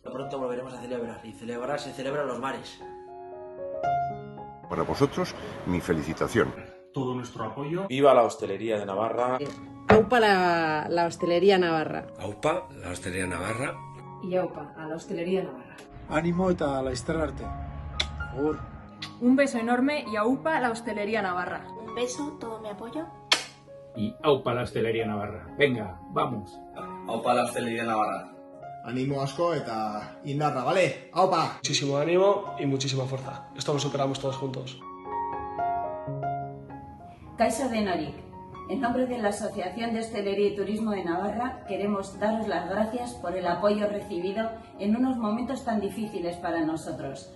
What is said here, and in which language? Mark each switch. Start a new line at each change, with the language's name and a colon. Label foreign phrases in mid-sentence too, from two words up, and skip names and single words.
Spanish: Pronto volveremos a celebrar y celebrar se celebra en los bares. Para vosotros, mi felicitación. Todo nuestro apoyo. Viva la hostelería de Navarra. Aupa la hostelería navarra. Aupa la hostelería navarra. Y aupa a la hostelería navarra.
Basque: Ánimo eta laizter arte. Agur.
Spanish: Un beso enorme y aupa la hostelería navarra. Un beso, todo mi apoyo. Y aupa la hostelería navarra. Venga, vamos. Aupa la hostelería navarra.
Basque: Ánimo asko eta indarra, ¿vale?
Spanish: Aupa. Muchísimo ánimo y muchísima fuerza. Esto lo superamos todos juntos.
Basque: Kaixo denarik.
Spanish: En nombre de la Asociación de Hostelería y Turismo de Navarra, queremos daros las gracias por el apoyo recibido en unos momentos tan difíciles para nosotros.